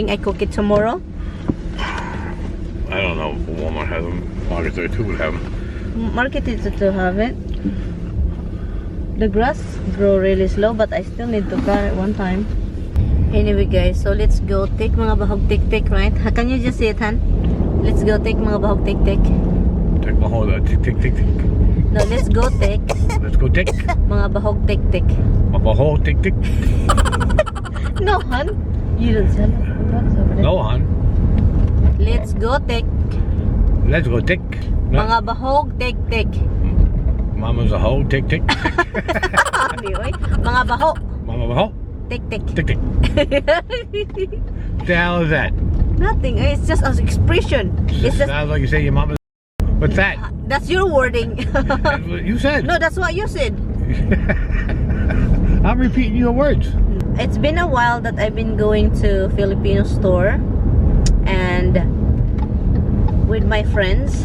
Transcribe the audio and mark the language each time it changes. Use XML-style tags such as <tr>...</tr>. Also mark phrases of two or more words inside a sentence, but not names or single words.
<en>I cook it tomorrow. I don't know. Walmart has them. Market 32 would have them. Market is to have it. The grass grow really slow, but I still need to cut it one time. Anyway, guys, so let's go take</en> <ceb>mga bahog tik-tik,</ceb> <en>right? Can you just see it, Han? Let's go take</en> <ceb>mga bahog tik-tik.</ceb> <en>Take my whole tick, tick, tick, tick. No, let's go take Let's go tick.</en> <ceb>mga bahog tik-tik.</ceb> <en>My whole tick, tick. No, Han. You don't sell it. Go on. Let's go take Let's go tick.</en> <ceb>mga bahog tik-tik.</ceb> <en>Mama's a hoe, tick, tick.</en> <ceb>Sabi, oy. Mga baho</ceb> <en>Mama a hoe,</en> <ceb>tik-tik.</ceb> <en>tick, tick. What the hell is that? Nothing. It's just an expression. It's just... Sounds like you say your mama's. What's that? That's your wording. That's what you said. No, that's what you said. I'm repeating your words. It's been a while that I've been going to Filipino store and with my friends.</en>